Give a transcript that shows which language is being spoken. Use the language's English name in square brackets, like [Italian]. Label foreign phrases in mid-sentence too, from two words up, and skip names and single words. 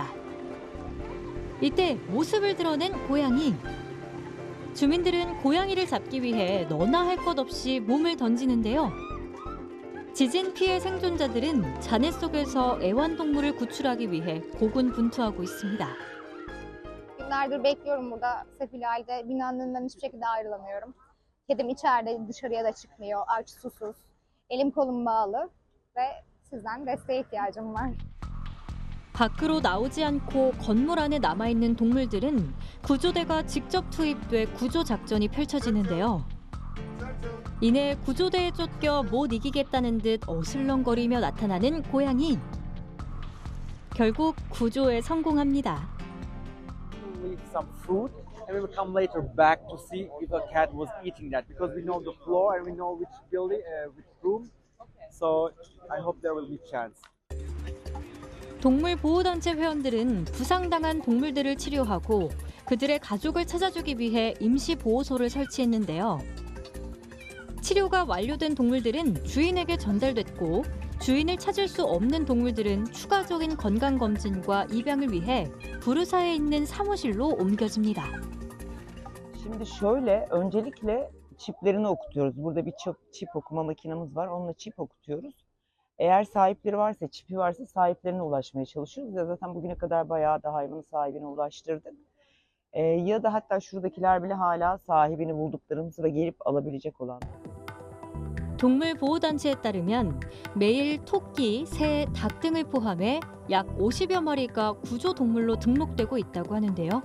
[Korean] 이때 모습을 드러낸 고양이. 주민들은 고양이를 잡기 위해 너나 할 것 없이 몸을 던지는데요. 지진 피해 생존자들은 잔해 속에서 애완동물을 구출하기 위해 고군분투하고 있습니다. [Turkish] Günlerdir bekliyorum burada sefil halde. Binanın önünden hiçbir şekilde ayrılamıyorum. Kedim içeride, dışarıya da çıkmıyor, aç, susuz. Elim kolum bağlı ve sizden desteğe ihtiyacım var. [Korean] 밖으로 나오지 않고 건물 안에 남아있는 동물들은 구조대가 직접 투입돼 구조 작전이 펼쳐지는데요. 이내 구조대에 쫓겨 못 이기겠다는 듯 어슬렁거리며 나타나는 고양이. 결국 구조에 성공합니다. [English] We eat some food and we will come later back to see if a cat was eating that because we know the floor and we know which building, which room. So I hope there will be chance. [Korean] 동물보호단체 회원들은 부상당한 동물들을 치료하고 그들의 가족을 찾아주기 위해 임시보호소를 설치했는데요. 치료가 완료된 동물들은 주인에게 전달됐고 주인을 찾을 수 없는 동물들은 추가적인 건강검진과 입양을 위해 부르사에 있는 사무실로 옮겨집니다. [Turkish] Şimdi şöyle, öncelikle çiplerini okutuyoruz. Burada bir çip okuma makinamız var. Onunla çip okutuyoruz. Eğer sahipleri varsa, çipi varsa sahiplerine ulaşmaya çalışıyoruz. Ya zaten bugüne kadar bayağı da hayvanın sahibine ulaştırdık. Ya da hatta şuradakiler bile hala sahibini bulduklarımız ve gelip alabilecek olan. [Korean] 동물보호단체에 따르면 매일 토끼, 새, 닭 등을 포함해 약 50여 마리가 구조동물로 등록되고 있다고 하는데요.